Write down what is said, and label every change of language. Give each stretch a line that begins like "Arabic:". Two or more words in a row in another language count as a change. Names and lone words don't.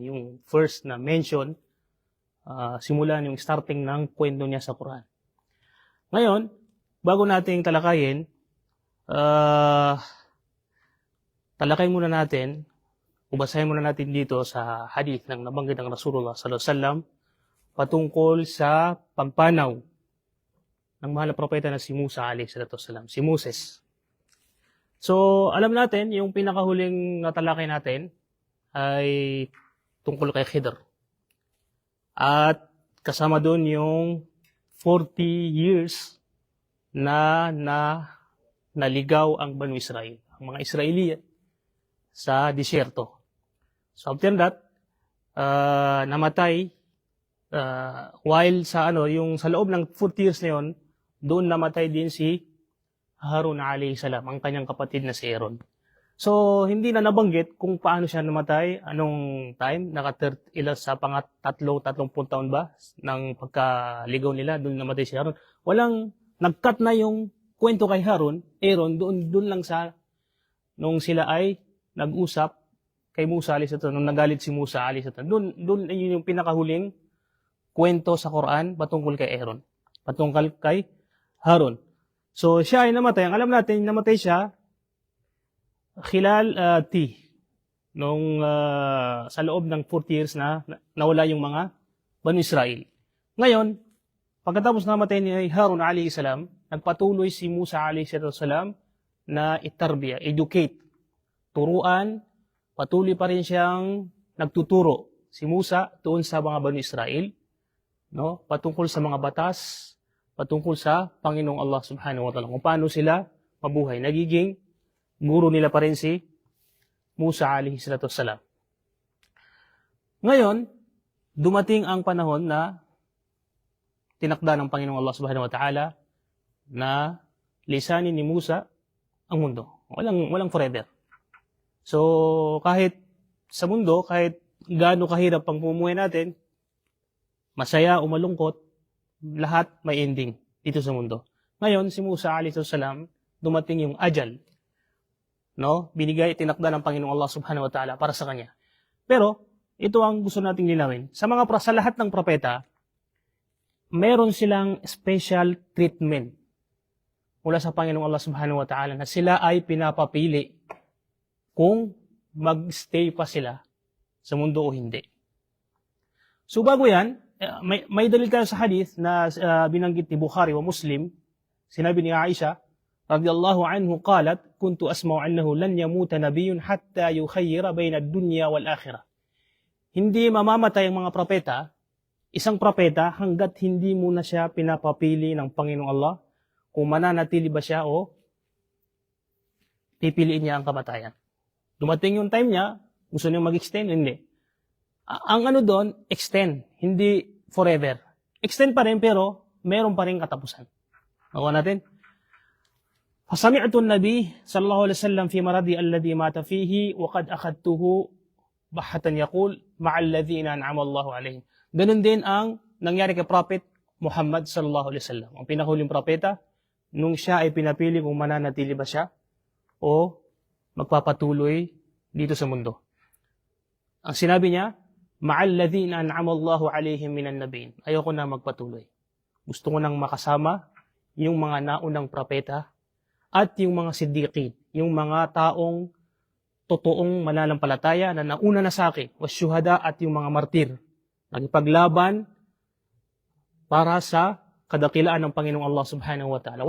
Filipino: Yung first na mention, simulan yung starting ng kwento niya sa Quran. Ngayon, bago natin talakayin, talakayin muna natin, ubasahin muna natin dito sa hadith ng nabanggit ng Rasulullah
Arabic: صلى الله عليه وسلم
Filipino: patungkol sa pagpanaw ng mahal na propeta na si Musa
Arabic: عليه الصلاة والسلام,
Filipino: si Moses. So, alam natin, yung pinakahuling natalakay natin ay tungkol kay Khidr. At kasama doon yung 40 years na naligaw ang Banu Israel, ang mga Israeliya sa disyerto.
English: So after that,
Filipino: namatay while sa yung sa loob ng 40 years na yon, doon namatay din si Harun
Arabic: عليه السلام,
Filipino: ang kanyang kapatid na si Aaron. So, hindi na nabanggit kung paano siya namatay, anong time, sa 30 taon ba ng pagkaligaw nila, doon namatay si Harun. Walang, nag-cut na yung kwento kay Aaron, doon lang sa, nung sila ay nag-usap kay Musa
Arabic: عليه السلام,
Filipino: nung nagalit si Musa
Arabic: عليه السلام,
Filipino: doon yun yung pinakahuling kwento sa Quran patungkol kay Aaron, patungkol kay Harun. So, siya ay namatay. Ang alam natin, namatay siya khilal nung sa loob ng 40 years na nawala yung mga Banu Israel. Ngayon, pagkatapos namatay ni Harun
Arabic: عليه السلام,
Filipino: nagpatuloy si Musa
Arabic: عليه السلام
Filipino: na itarbiya, educate, turuan, patuloy pa rin siyang nagtuturo si Musa doon sa mga Banu Israel, no? Patungkol sa mga batas, patungkol sa Panginoong Allah
Arabic: سبحانه وتعالى,
Filipino: kung paano sila mabuhay. Nagiging guro nila pa rin si Musa
Arabic: عليه الصلاة والسلام.
Filipino: Ngayon, dumating ang panahon na tinakda ng Panginoong Allah
Arabic: سبحانه وتعالى
Filipino: na lisanin ni Musa ang mundo. Walang forever. So, kahit sa mundo, kahit gaano kahirap pang pumuhay natin, masaya o malungkot, lahat may ending dito sa mundo. Ngayon, si Musa
Arabic: عليه السلام,
Filipino: dumating yung ajal, no? Binigay, tinakda ng Panginoong Allah
Arabic: سبحانه وتعالى
Filipino: para sa kanya. Pero, ito ang gusto nating linawin. Sa lahat ng propeta, meron silang
English: special treatment
Filipino: mula sa Panginoong Allah
Arabic: سبحانه وتعالى
Filipino: na sila ay pinapapili kung mag-stay pa sila sa mundo o hindi. So, bago yan, may dalil tayo sa hadith na binanggit ni Bukhari wa Muslim. Sinabi ni Aisha
Arabic: رضي الله عنه قالت كنت أسمع أنه لن يموت نبي حتى يخير بين الدنيا والآخرة.
Filipino: Hindi mamamatay ang mga propeta, isang propeta, hanggat hindi muna siya pinapapili ng Panginoong Allah kung mananatili ba siya o pipiliin niya ang kamatayan. Dumating yung time niya, gusto niya mag-extend, hindi. Ang doon, extend, hindi forever. Extend pa rin, pero meron pa rin katapusan. Nakuha natin.
Arabic: فَسَمِعْتُ النَّبِيِّ صلى الله عليه وسلم في مرضي الذي مات فيه وقد أخذته بحة يقول مع الذين أنعم الله عليهم.
Filipino: Ganun din ang nangyari kay Prophet Muhammad
Arabic: صلى الله عليه وسلم.
Filipino: Ang pinakahuling propeta, nung siya ay pinapili kung mananatili ba siya o magpapatuloy dito sa mundo. Ang sinabi niya,
Arabic: مع الذين أنعم الله عليهم من النبيين.
Filipino: Ayoko na magpatuloy. Gusto ko nang makasama yung mga naunang propeta at yung mga siddiqin, yung mga taong totoong mananampalataya na nauna na sa akin, wasyuhada at yung mga martir. Nagipaglaban para sa kadakilaan ng Panginoong Allah
Arabic: سبحانه وتعالى.